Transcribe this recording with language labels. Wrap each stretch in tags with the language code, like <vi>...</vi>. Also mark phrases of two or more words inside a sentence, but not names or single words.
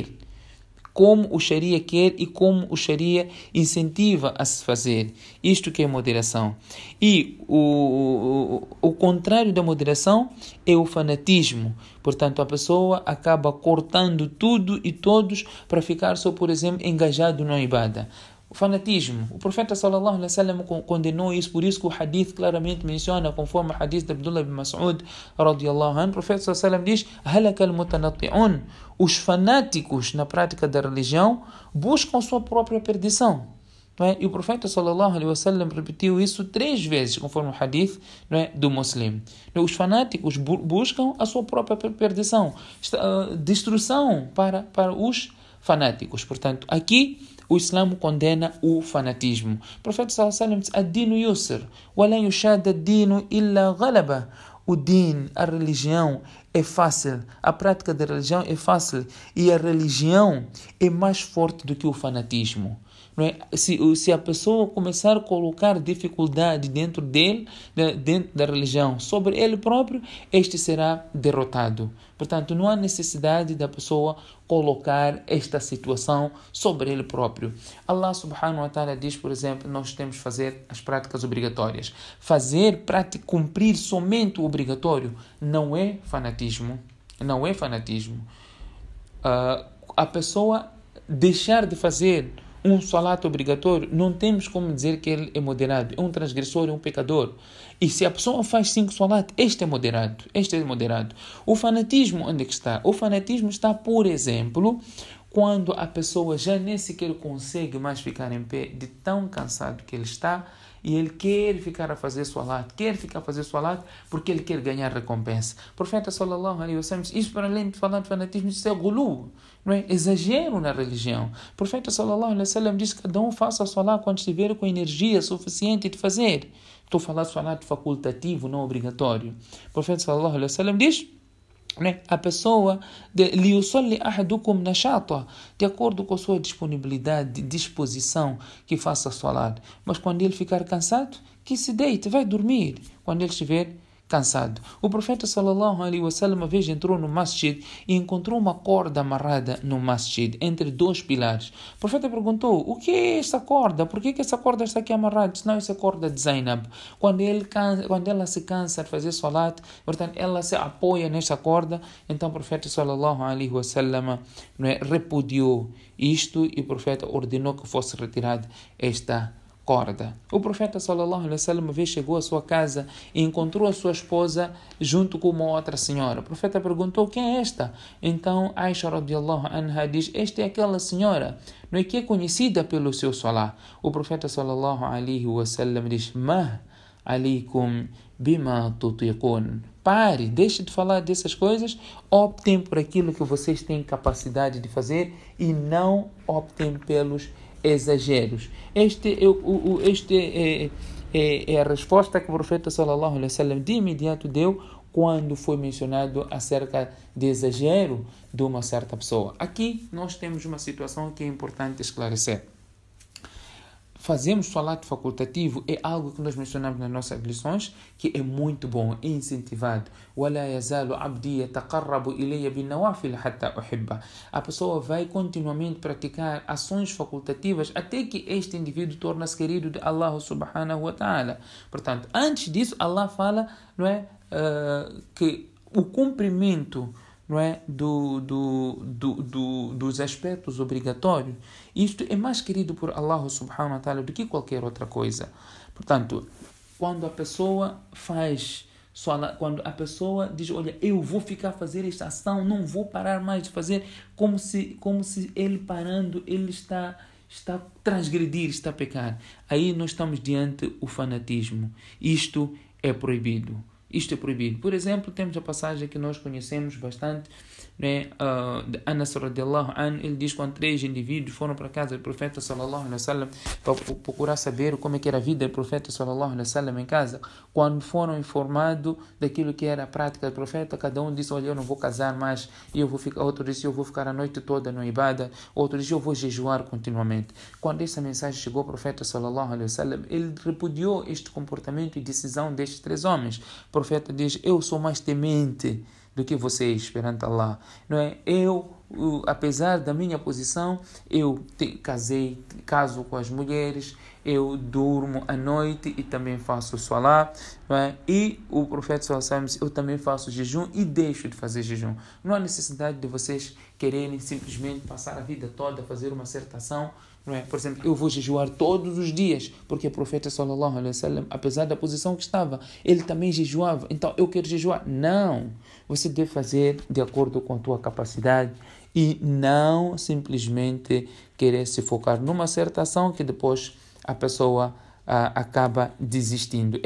<pt>Como o Sharia quer e como o Sharia incentiva a se fazer. Isto que é moderação. E o contrário da moderação é o fanatismo. Portanto, a pessoa acaba cortando tudo e todos para ficar só, por exemplo, engajado na ibada. O fanatismo. O profeta</pt> <ar>صلى الله عليه وسلم</ar> <pt>condenou isso, por isso que o hadith claramente menciona, conforme o hadith de Abdullah ibn Mas'ud</pt> <ar>رضي الله عنه,</ar> <pt>o profeta</pt> <ar>صلى الله عليه وسلم diz: هلك المتنطعون.</ar> <pt>Os fanáticos na prática da religião buscam sua própria perdição. Não é? E o profeta</pt> <ar>صلى الله عليه وسلم</ar> <pt>repetiu isso 3 vezes, conforme o hadith, não é, do Muslim. Os fanáticos buscam a sua própria perdição, destruição para os fanáticos. Portanto, aqui o Islã condena o fanatismo. O profeta</pt> <ar>صلى الله عليه وسلم</ar> <pt>diz:</pt> <ar>الدين يسر ولا يشاد الدين إلا غلبه.</ar> <pt>O din, a religião, é fácil. A prática da religião é fácil. E a religião é mais forte do que o fanatismo. Não é? Se a pessoa começar a colocar dificuldade dentro dele, dentro da religião, sobre ele próprio, este será derrotado. Portanto, não há necessidade da pessoa colocar esta situação sobre ele próprio. Allah</pt> <ar>سبحانه وتعالى</ar> <pt>diz, por exemplo, nós temos que fazer as práticas obrigatórias. Cumprir somente o obrigatório não é fanatismo. Não é fanatismo. A pessoa deixar de fazer um salat obrigatório, não temos como dizer que ele é moderado, é um transgressor, é um pecador. E se a pessoa faz 5 salat, este é moderado. O fanatismo, onde é que está? O fanatismo está, por exemplo, quando a pessoa já nem sequer consegue mais ficar em pé, de tão cansado que ele está, e ele quer ficar a fazer salat, porque ele quer ganhar recompensa. O profeta</pt> <ar>صلى الله عليه وسلم,</ar> <pt>isso para além de falar de fanatismo, isso é gulu, não é? Exagero na religião. O profeta</pt> <ar>صلى الله عليه وسلم</ar> <pt>diz que cada um faça salat quando estiver com energia suficiente de fazer. Estou a falar de salat facultativo, não obrigatório. O profeta</pt> <ar>صلى الله عليه وسلم</ar> <pt>diz, né? A pessoa</pt> <ar>ليصل أحدكم نشاطه,</ar> <pt>de acordo com a sua disponibilidade, disposição, que faça salat. Mas quando ele ficar cansado, que se deite, vai dormir quando ele estiver cansado. O profeta</pt> <ar>صلى الله عليه وسلم</ar> <pt>uma vez entrou no masjid e encontrou uma corda amarrada no masjid entre dois pilares. O profeta perguntou: o que é esta corda? Por que essa corda está aqui amarrada? Disse: não, isso é a corda de Zainab. Quando ela se cansa de fazer salat, portanto, ela se apoia nesta corda. Então o profeta</pt> <ar>صلى الله عليه وسلم</ar> <pt>repudiou isto e o profeta ordenou que fosse retirada esta corda. O profeta</pt> <ar>صلى الله عليه وسلم</ar> <pt>uma vez chegou à sua casa e encontrou a sua esposa junto com uma outra senhora. O profeta perguntou: quem é esta? Então Aisha</pt> <ar>رضي الله عنها</ar> <pt>diz: esta é aquela senhora, não é, que é conhecida pelo seu salat. O profeta</pt> <ar>صلى الله عليه وسلم diz: مه عليكم بما تطيقون.</ar> <pt>Pare, deixe de falar dessas coisas, optem por aquilo que vocês têm capacidade de fazer e não optem pelos exageros. Este é a resposta que o profeta</pt> <ar>صلى الله عليه وسلم</ar> <pt>de imediato deu quando foi mencionado acerca de exagero de uma certa pessoa. Aqui nós temos uma situação que é importante esclarecer. Fazemos salat facultativo é algo que nós mencionamos nas nossas lições, que é muito bom, é incentivado.</pt> <ar>وَلَا يَزَالُ عَبْدِي يَتَقَرَّبُ إِلَيَّ بِالنَّوَافِلِ حَتَّى أُحِبَّهُ.</ar> <pt>A pessoa vai continuamente praticar ações facultativas até que este indivíduo torne-se querido de Allah</pt> <ar>سبحانه وتعالى.</ar> <pt>Portanto, antes disso, Allah fala, não é, que o cumprimento, não é, dos aspectos obrigatórios, isto é mais querido por Allah</pt> <ar>سبحانه وتعالى</ar> <pt>do que qualquer outra coisa. Portanto, quando a pessoa quando a pessoa diz: olha, eu vou ficar a fazer esta ação, não vou parar mais de fazer, como se ele parando, ele está a transgredir, está a pecar. Aí nós estamos diante do fanatismo. Isto é proibido. Isto é proibido. Por exemplo, temos a passagem que nós conhecemos bastante, né, de Anas</pt> <ar>رضي الله عنه.</ar> <pt>Ele diz: quando 3 indivíduos foram para a casa do profeta</pt> <ar>صلى الله عليه وسلم</ar> <pt>para procurar saber como é que era a vida do profeta</pt> <ar>صلى الله عليه وسلم</ar> <pt>em casa, quando foram informados daquilo que era a prática do profeta, cada um disse: olha, eu não vou casar mais, e eu vou ficar. Outro disse: eu vou ficar a noite toda no ibada. Outro disse: eu vou jejuar continuamente. Quando essa mensagem chegou ao profeta</pt> <ar>صلى الله عليه وسلم,</ar> <pt>ele repudiou este comportamento e decisão destes 3 homens. O profeta diz: eu sou mais temente do que vocês perante Allah, não é? Eu, apesar da minha posição, eu caso com as mulheres, eu durmo à noite e também faço salat, não é? E o profeta</pt> <ar>صلى الله عليه وسلم,</ar> <pt>eu também faço jejum e deixo de fazer jejum. Não há necessidade de vocês quererem simplesmente passar a vida toda a fazer uma certa ação, não é? Por exemplo, eu vou jejuar todos os dias, porque o profeta</pt> <ar>صلى الله عليه وسلم,</ar> <pt>apesar da posição que estava, ele também jejuava, então eu quero jejuar. Não, você deve fazer de acordo com a tua capacidade e não simplesmente querer se focar numa certa ação que depois a pessoa acaba desistindo.</pt>